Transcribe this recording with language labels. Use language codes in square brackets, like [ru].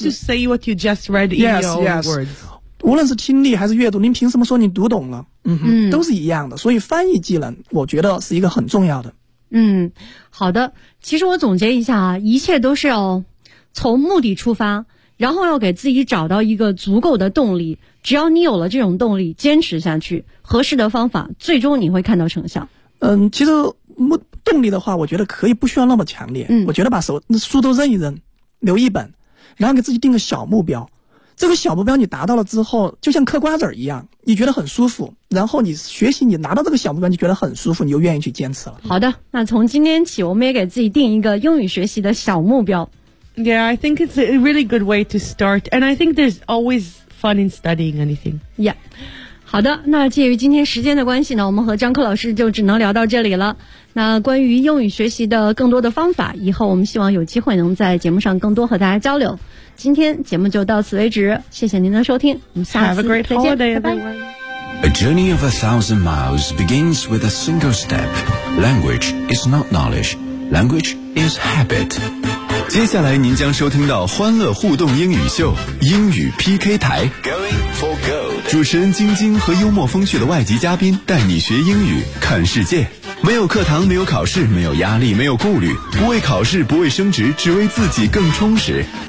[en] Try to say what you just read in your own words. [zh] 无论是听力还是阅读，您凭什么说你读懂了？都是一样的。所以翻译技能我觉得是一个很重要的。好的。其实我总结一下啊，一切都是要从目的出发，然后要给自己找到一个足够的动力。只要你有了这种动力，坚持下去，合适的方法，最终你会看到成效。其实动力的话，我觉得可以不需要那么强烈。我觉得把书都扔一扔，留一本，然后给自己定个小目标。这个小目标你达到了之后，就像嗑瓜子一样，你觉得很舒服，然后你学习，你拿到这个小目标你觉得很舒服，你就愿意去坚持了。好的，那从今天起我们也给自己定一个英语学习的小目标。 [en] Yeah, I think it's a really good way to start, and I think there's always fun in studying anything. [zh] Yeah, 好的，那介于今天时间的关系呢，我们和张克老师就只能聊到这里了。那关于英语学习的更多的方法，以后我们希望有机会能在节目上更多和大家交流。今天节目就到此为止，谢谢您的收听，我们下次再见。 [en] Have a great holiday, everyone. A journey of 1,000 miles begins with a single step. Language is not knowledge, language is habit. [zh] 接下来您将收听到欢乐互动英语秀，英语 PK 台。 [en] Going for gold. [zh] 主持人晶晶和幽默风趣的外籍嘉宾带你学英语看世界。没有课堂，没有考试，没有压力，没有顾虑，不为考试，不为升职，只为自己更充实。